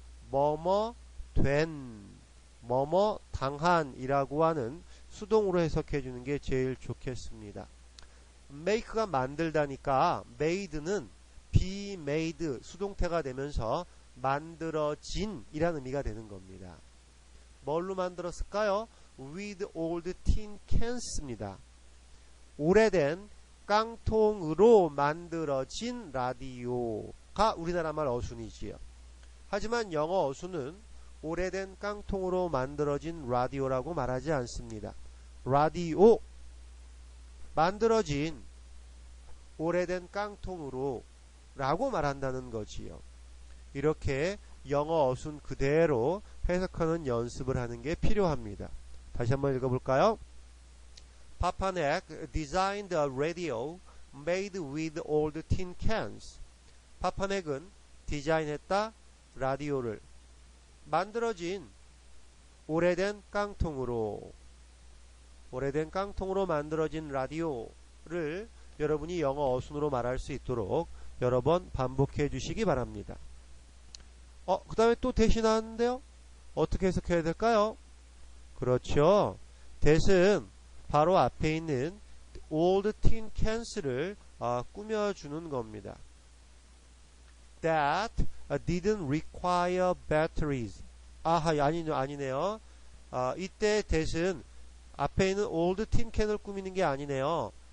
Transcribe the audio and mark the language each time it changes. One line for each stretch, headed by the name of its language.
Korean: 뭐뭐 된, 뭐뭐 당한 이라고 하는 수동으로 해석해 주는 게 제일 좋겠습니다. make가 만들다니까 made는
English: be made
Korean: 수동태가 되면서 만들어진 이라는 의미가 되는 겁니다. 뭘로 만들었을까요?
English: with old tin cans입니다.
Korean: 오래된 깡통으로 만들어진 라디오가 우리나라 말 어순이지요. 하지만 영어 어순은 오래된 깡통으로 만들어진 라디오라고 말하지 않습니다. 라디오 만들어진 오래된 깡통으로 라고 말한다는 거지요. 이렇게 영어 어순 그대로 해석하는 연습을 하는 게 필요합니다. 다시 한번 읽어볼까요?
English: Papa Neck designed a radio made with old tin cans.
Korean: 파파넥은 디자인했다 라디오를 만들어진 오래된 깡통으로 만들어진 라디오를 여러분이 영어 어순으로 말할 수 있도록 여러 번 반복해 주시기 바랍니다. 그 다음에 또 대시 나왔는데요. 어떻게 해석해야 될까요? 그렇죠. 대신 바로 앞에 있는
English: old tin cans
Korean: 를 꾸며주는 겁니다.
English: That didn't require batteries.
Korean: 아니네요. 이때 대신 앞에 있는
English: old tin can
Korean: 을 꾸미는 게 아니네요.